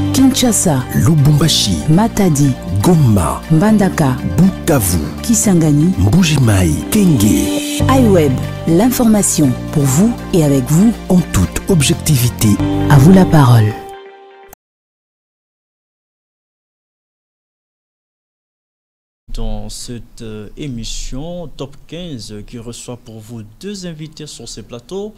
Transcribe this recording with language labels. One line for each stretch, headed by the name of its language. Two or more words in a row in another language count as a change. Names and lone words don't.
French: Kinshasa, Lubumbashi, Matadi, Goma, Mbandaka, Bukavu, Kisangani, Mbuji-Mayi, Kenge. iWeb, l'information pour vous et avec vous En toute objectivité. À vous la parole. Dans cette émission Top 15 qui reçoit pour vous deux invités sur ce plateau.